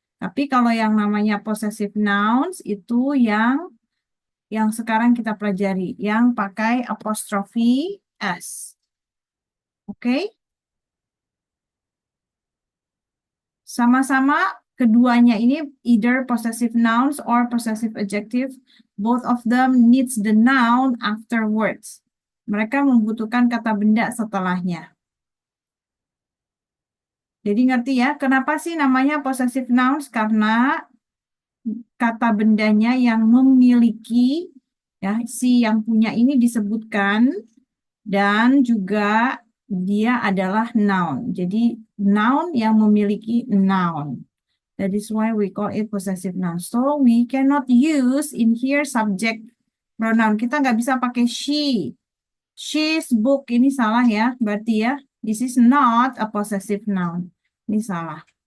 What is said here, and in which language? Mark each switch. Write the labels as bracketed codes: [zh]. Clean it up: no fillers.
[id] Tapi kalau yang namanya possessive nouns itu yang sekarang kita pelajari, yang pakai apostrophe s. Oke? Sama-sama keduanya ini [en] either possessive nouns or possessive adjective. Both of them needs the noun afterwards. [id] Mereka membutuhkan kata benda setelahnya. Jadi ngerti ya, kenapa sih namanya possessive nouns? Karena kata bendanya yang memiliki, ya, si yang punya ini disebutkan, dan juga dia adalah noun. Jadi noun yang memiliki noun. [en] That is why we call it possessive noun. So we cannot use in here subject pronoun. [id] Kita nggak bisa pakai she. [en] She's book, [id] ini salah ya. Berarti ya, [en] this is not a possessive noun. [id] Ini salah.